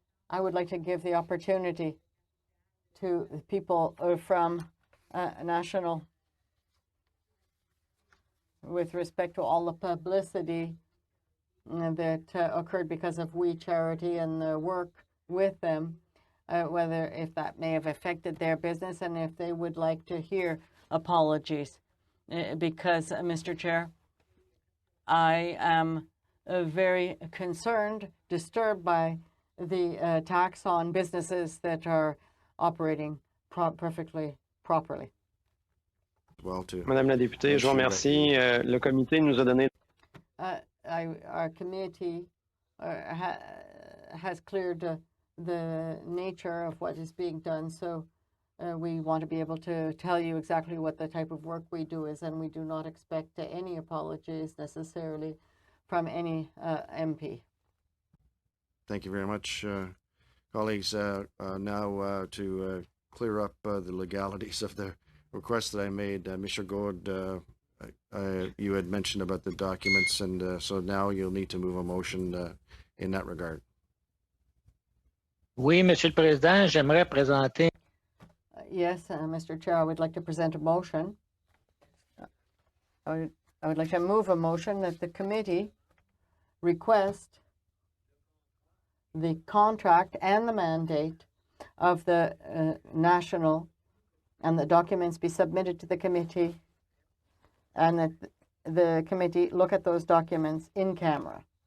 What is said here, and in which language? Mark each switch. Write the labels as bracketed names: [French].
[English] I would like to give the opportunity to people from National, with respect to all the publicity that occurred because of We Charity and the work with them, if that may have affected their business, and if they would like to hear apologies. Because, Mr. Chair, I am very concerned, disturbed by the tax on businesses that are operating perfectly properly. [French] Madame la députée, je vous remercie. Le comité nous a donné. [English] Our committee has cleared the nature of what is being done, so we want to be able to tell you exactly what the type of work we do is, and we do not expect any apologies necessarily from any MP. Thank you very much, colleagues. Now to clear up the legalities of the request that I made, Mr. Gord, you had mentioned about the documents, and so now you'll need to move a motion in that regard. [French] Oui, Monsieur le Président, j'aimerais présenter. [English] Yes, Mr. Chair, I would like to present a motion. I would like to move a motion that the committee request the contract and the mandate of the National, and the documents be submitted to the committee, and that the committee look at those documents in camera.